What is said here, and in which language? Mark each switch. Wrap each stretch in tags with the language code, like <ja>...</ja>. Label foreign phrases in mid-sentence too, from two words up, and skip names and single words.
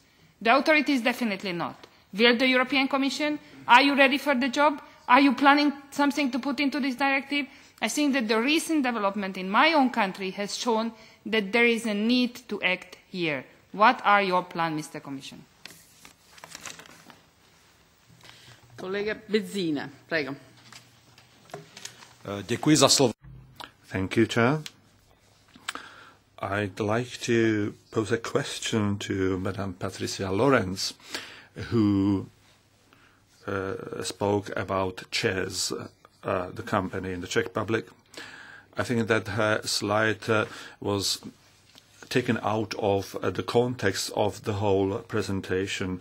<en>The authorities definitely not. Will the European Commission? Are you ready for the job? Are you planning something to put into this directive? I think that the recent development in my own country has shown that there is a need to act here. What are your plans, Mr. Commission?</en> <it>Collega Bezzina, prego.</it> <cs>Děkuji za slovo.</cs> <en>Thank you, Chair. I'd like to pose a question to Madame Patricia Lorenz, who spoke about ČEZ, the company in the Czech Republic. I think that her slide was taken out of the context of the whole presentation.</en>